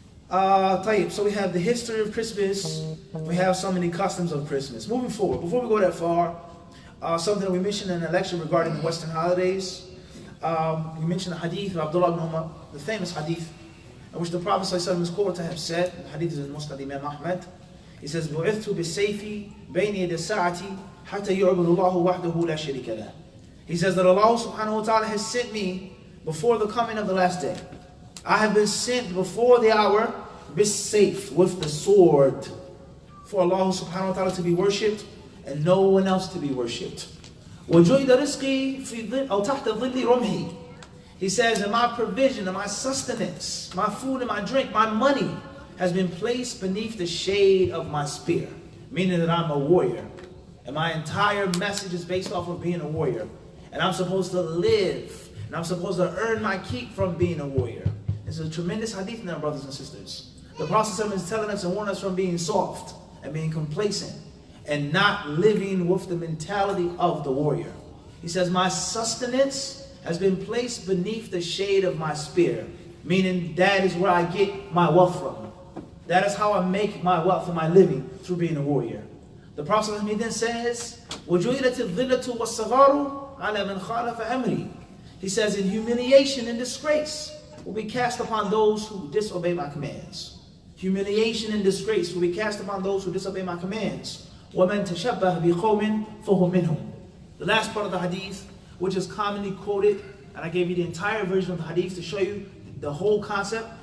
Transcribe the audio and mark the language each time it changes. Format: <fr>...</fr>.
<en>So we have the history of Christmas. We have so many customs of Christmas. Moving forward, before we go that far, something that we mentioned in the lecture regarding the Western holidays. We mentioned the hadith of Abdullah ibn Umar, the famous hadith, in which the Prophet ﷺ is quoted to have said, the hadith is in Musnad Imam Ahmad. He says,</en> <ar>بُعِثْتُ بِالسَّيْفِ بَيْنِ يَدِ السَّاعَةِ حَتَّى يُعْبُدُ اللَّهُ وَحْدَهُ لَا شَرِيكَ لَهُ.</ar> <en>He says that Allah subhanahu wa ta'ala has sent me before the coming of the last day. I have been sent before the hour, bis-sayf, with the sword, for Allah subhanahu wa ta'ala to be worshipped and no one else to be worshipped.</en> <ar>وَجُعِلَ رِزْقِي فِي أَوْ تَحْتَ ظِلِّ رُمْحِي.</ar> <en>He says, and my provision and my sustenance, my food and my drink, my money, has been placed beneath the shade of my spear, meaning that I'm a warrior. And my entire message is based off of being a warrior. And I'm supposed to live, and I'm supposed to earn my keep from being a warrior. This is a tremendous hadith now, brothers and sisters. The Prophet is telling us and warning us from being soft and being complacent and not living with the mentality of the warrior. He says, my sustenance has been placed beneath the shade of my spear, meaning that is where I get my wealth from. That is how I make my wealth and my living, through being a warrior. The Prophet then says,</en> <ar>وَجُعِلَتِ الظِّلَّةُ وَالصَّغَارُ عَلَى مَنْ خَالَفَ أَمْرِي.</ar> <en>He says, in humiliation and disgrace will be cast upon those who disobey my commands. Humiliation and disgrace will be cast upon those who disobey my commands.</en> <ar>وَمَنْ تَشَبَّهَ بِقَوْمٍ فَهُوَ مِنْهُمْ.</ar> <en>The last part of the hadith, which is commonly quoted, and I gave you the entire version of the hadith to show you the whole concept.</en>